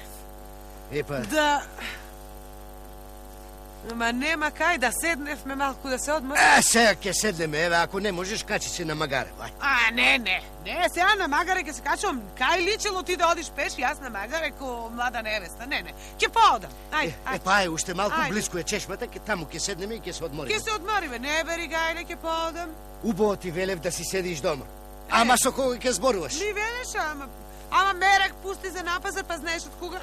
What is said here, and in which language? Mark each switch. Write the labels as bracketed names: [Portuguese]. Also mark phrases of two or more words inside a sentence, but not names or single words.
[Macedonian] Е па... Da... Ма нема кај да седнеф ме малко да се одморим. Сега ќе седнеме, еве, ако не можеш, качи се на магаре, ај. Ne, сега на магаре ќе се качувам. Кај личило ти да одиш пеш, јас на магаре ко млада невеста. Не, ќе поодам. Ајде. Па е, уште малку близко е чешмата, таму ќе седнеме и ќе се одмориме. Ќе се одмориме, не бери гајле, ќе поодам. Убаво ти велев да си седиш дома. Ама со кого ќе зборуваш? Ми велеш, ама мерак пусти за напазар, па знаеш од кога.